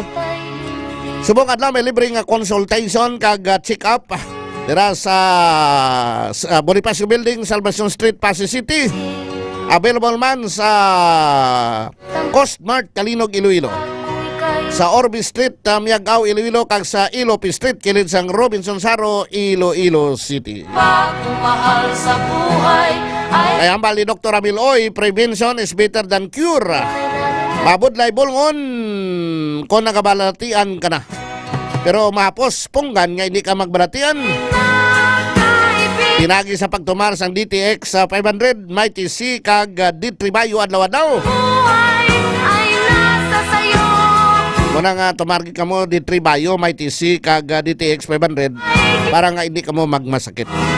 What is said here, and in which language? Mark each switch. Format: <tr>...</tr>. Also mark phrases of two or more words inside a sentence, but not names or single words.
<hil>Subong adlaw may libreng consultation kag check-up dira sa Bonifacio Building, Salvacion Street, Pasig City. Available man sa Coast Mart, Kalinog, Iloilo. Sa Orbi Street, Miagao, Iloilo, kag sa Ilopi Street, kilid sang Robinson Saro, Iloilo City.</hil> <tl>Pagmamahal sa buhay ay</tl> <hil>Kaya ang bali Dr. Ramil Oy,</hil> <en>prevention is better than cure.</en> <hil>Mabudlay bulngon kung nagabalatian ka na. Pero mahapos, punggan nga hindi ka magbalatian. Pinagi sa pagtumar sang DTX sa 500, Mighty C, kag D3 Bio adlaw-adlaw. Muna nga tumargi ka mo D3 Bio, Mighty C, kag DTX 500 para nga hindi ka mo magmasakit.</hil>